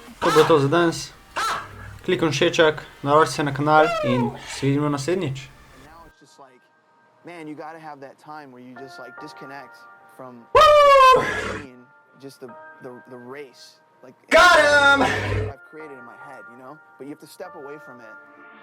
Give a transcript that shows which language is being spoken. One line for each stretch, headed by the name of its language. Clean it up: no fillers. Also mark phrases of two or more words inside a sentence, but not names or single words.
Slovenian: To bo to za danes. Klikni všeček, naroči se na kanal in se vidimo naslednjič.
English: Now it's just like, man, you got to have that time where you just like disconnect from being just the race. Like, got him! I've created in my head, you know? But you have to step away from it